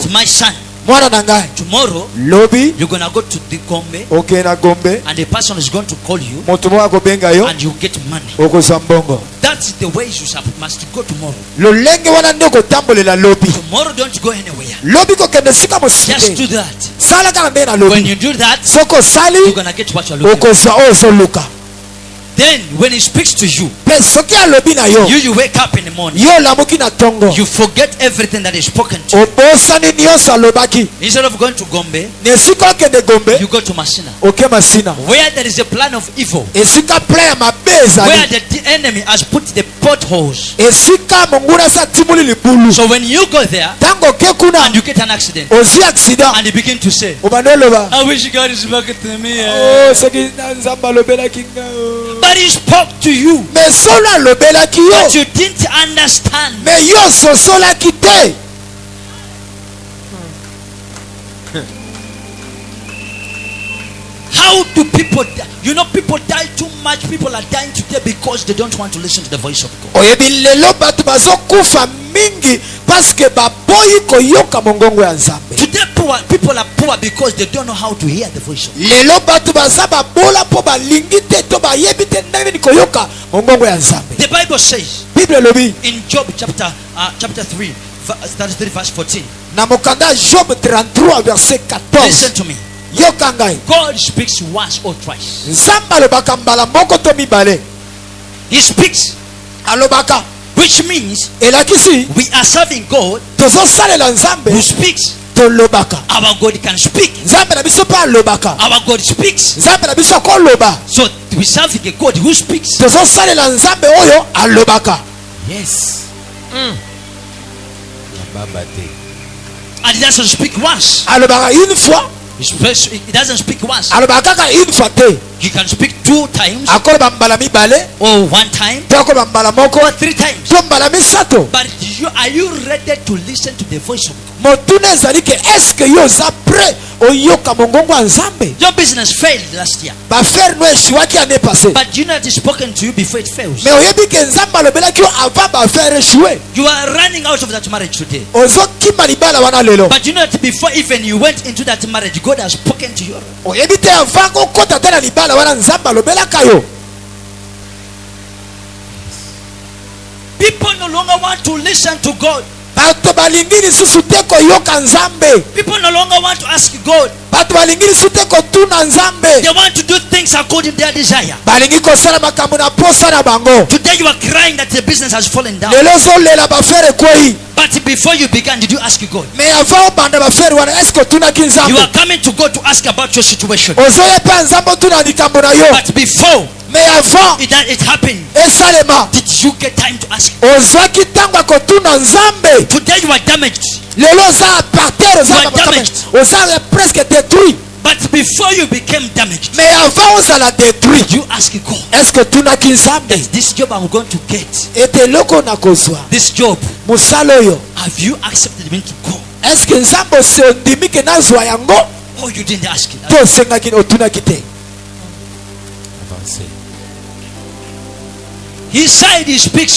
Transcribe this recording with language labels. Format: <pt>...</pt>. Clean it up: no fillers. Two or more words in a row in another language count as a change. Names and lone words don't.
<en>my son,</en> <ln>mwana na ngai,</ln> <en>tomorrow</en> <ln>lobi</ln> <en>you're gonna go to the Gombe</en> <ln>okende na Gombe,</ln> <en>and the person is going to call you</en> <ln>moto moko akobenga yo,</ln> <en>and you get money.</en> <ln>okozwa mbongo.</ln> <en>That's the way you must go tomorrow.</en> <ln>Lolenge wana nde okotambolela lobi.</ln> <en>Tomorrow don't go anywhere.</en> <ln>Lobi kokende sika</ln> <en>Just</en> <ln>mosite.</ln> <en>do that.</en> <ln>Sala kaka nde na</ln> <en>When</en> <ln>lobi.</ln> <en>you do that,</en> <ln>Soko</ln> <en>you're</en> <ln>sali,</ln> <en>gonna get what you're looking for.</en> <ln>okozwa oyo ozoluka.</ln> <en>Then when he speaks to you,</en> <ln>Pe soki alobi na yo,</ln> <en>you wake up in the morning,</en> <ln>yo olamuki na tongo,</ln> <en>you forget everything that is spoken to you.</en> <ln>obosani nyonso alobaki.</ln> <en>Instead of going to Gombe,</en> <ln>Na esika okende Gombe,</ln> <en>you go to Masina,</en> <ln>oke Masina.</ln> <en>where there is a plan of evil,</en> <ln>Esika plan ya mabe</ln> <en>where</en> <ln>ezali.</ln> <en>the enemy has put the potholes.</en> <ln>Esika monguna sa timuli libulu.</ln> <en>So when you go there</en> <ln>Tango ke kuna</ln> <en>and you get an accident</en> <ln>ozwi accident,</ln> <en>and you begin to say,</en> <ln>obanda oloba,</ln> <en>I wish God is back to me.</en> <ln>oh soki na Nzambe alobelaki nga o.</ln> <en>But he spoke to you,</en> <ln>Mais solo alobelaki</ln> <en>but</en> <ln>yo,</ln> <en>you didn't understand.</en> <ln>mais yo sosolaki te.</ln> <en>How do people die? You know, people die too much. People are dying today because they don't want to listen to the voice of God.</en> <ln>Oyebi lelo bato bazokufa mingi paske baboyi koyoka mongongo ya Nzambe.</ln> <en>Today, people are poor because they don't know how to hear the voice of God.</en> <ln>Lelo bato baza babola po balingi te to bayebi te ndenge koyoka mongongo ya Nzambe.</ln> <en>The Bible says</en> <ln>Bible elobi</ln> <en>in Job chapter 3, verse 14.</en> <ln>na mokanda Job 33 verset 14.</ln> <en>Listen to me.</en> <ln>Yoka ngai.</ln> <en>God speaks once or twice.</en> <ln>Nzambe alobaka mbala moko to mibale.</ln> <en>He speaks,</en> <ln>Alobaka.</ln> <en>which means</en> <ln>Elakisi</ln> <en>we are serving God</en> <ln>tozosalela Nzambe</ln> <en>who speaks.</en> <ln>tolobaka.</ln> <en>Our God can speak.</en> <ln>Nzambe na biso pa alobaka.</ln> <en>Our God speaks.</en> <ln>Nzambe na biso akoloba.</ln> <en>So we serve a God who speaks.</en> <ln>Tozosalela Nzambe oyo alobaka.</ln> <en>Yes.</en> <ln>Baba te.</ln> <en>And he doesn't speak once.</en> <ln>Alobaka</ln> <fr>une fois.</fr> <en>He doesn't speak once.</en> <ln>Alobaka kaka</ln> <fr>une fois</fr> <ln>te.</ln> <en>He can speak 2 times</en> <ln>Akoloba mbala mibale.</ln> <en>or 1 time</en> <ln>To akoloba mbala moko.</ln> <en>or 3 times.</en> <ln>To mbala misato.</ln> <en>But are you ready to listen to the voice of God?</en> <ln>Motuna ezali ke eske yo za prêt oyoka mongongo ya Nzambe.</ln> <en>Your business failed last year.</en> <ln>Bafaire no eshiwaki</ln> <fr>année passée.</fr> <en>But you know it is spoken to you before it fails.</en> <ln>Mais oyebi ke Nzambe alobelaki yo avant bafaire échouer.</ln> <en>You are running out of that marriage today.</en> <ln>Ozokima libala wana lelo.</ln> <en>But you know that before even you went into that marriage, God has spoken to you.</en> <ln>Oyebi te avant kokota te na libala wana Nzambe alobelaka yo.</ln> <en>People no longer want to listen to God.</en> <ln>Bato balingi lisusu te koyoka Nzambe.</ln> <en>People no longer want to ask God.</en> <ln>Bato balingi lisusu te kotuna Nzambe.</ln> <en>They want to do things according to their desire.</en> <ln>Balingi kosala makambo na posa na bango.</ln> <en>Today you are crying that the business has fallen down.</en> <ln>Lelo zolela bafere kwei.</ln> <en>But before you began, did you ask God?</en> <ln>Mais avant banda bafere wana eske otunaki</ln> <en>You</en> <ln>Nzambe.</ln> <en>are coming to God to ask about your situation.</en> <ln>Ozoye pa Nzambe otuna likambo na yo.</ln> <en>But before</en> <ln>Mais avant</ln> <en>it happened,</en> <ln>esalema</ln> <en>did you get time to ask?</en> <ln>ozwaki ntango ya kotuna Nzambe.</ln> <en>Today you are damaged.</en> <ln>Lelo oza</ln> <fr>par terre,</fr> <en>You are damaged.</en> <ln>oza</ln> <fr>presque détruit.</fr> <en>But before you became damaged,</en> <ln>Mais avant ozala détruit,</ln> <en>you ask God,</en> <ln>eske otunaki Nzambe</ln> <en>this job I'm going to get,</en> <ln>ete eloko na kozwa</ln> <en>this job,</en> <ln>mosala oyo</ln> <en>have you accepted me to go?</en> <ln>eske Nzambe osondimi ke nazwa yango</ln> <en>Oh, you didn't ask it.</en> <ln>to osengaki otunaki te. avancé.</ln> <en>He said he speaks</en>